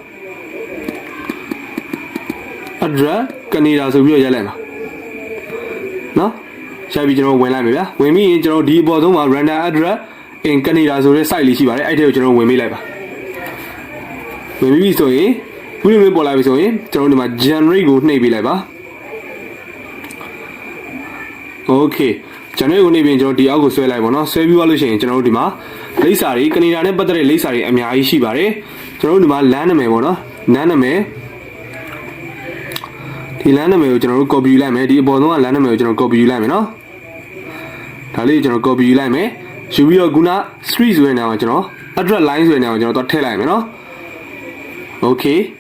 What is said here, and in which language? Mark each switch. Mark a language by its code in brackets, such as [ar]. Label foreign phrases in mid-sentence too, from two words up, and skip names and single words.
[my] address ကနေဒါဆိုပြီးတော့ရိုက်လိုက်ပါနော်ရှာပြီးကျွန်တော်ဝင်လိုက်မယ်ဗျာဝင်ပြီးရင်ကျွန်တော်ဒီအပေါ်ဆုံးမှာ [en] random address in Canada [my] ဆိုတဲ့ site လေးရှိပါတယ်အဲ့ဒီကိုကျွန်တော်ဝင်ပေးလိုက်ပါဝင်ပြီးဆိုရင်ခုလိုမျိုးပေါ်လာပြီဆိုရင်ကျွန်တော်ဒီမှာ generate ကိုနှိပ်ပေးလိုက်ပါ [en] okay generate [my] ကိုနှိပ်ပြီးကျွန်တော်ဒီအောက်ကိုဆွဲလိုက်ပါတော့ဆွဲပြီးသွားလို့ရှိရင်ကျွန်တော်တို့ဒီမှာလိပ်စာတွေ Canada နဲ့ပတ်သက်တဲ့လိပ်စာတွေအများကြီးရှိပါတယ်ကျွန်တော်တို့ဒီမှာ land နာမည်ပေါ့နော် land နာမည်ဒီ land နာမည်ကိုကျွန်တော်တို့ copy ယူလိုက်မယ်ဒီအပေါ်ဆုံးက land နာမည်ကိုကျွန်တော် copy ယူလိုက်မယ်နော်ဒါလေးကျွန်တော် copy ယူလိုက်မယ်ယူပြီးတော့ခုန street ဆိုတဲ့နေရာမှာကျွန်တော် [en] address line [my] ဆိုတဲ့နေရာမှာကျွန်တော်ထည့်လိုက်မယ်နော် okay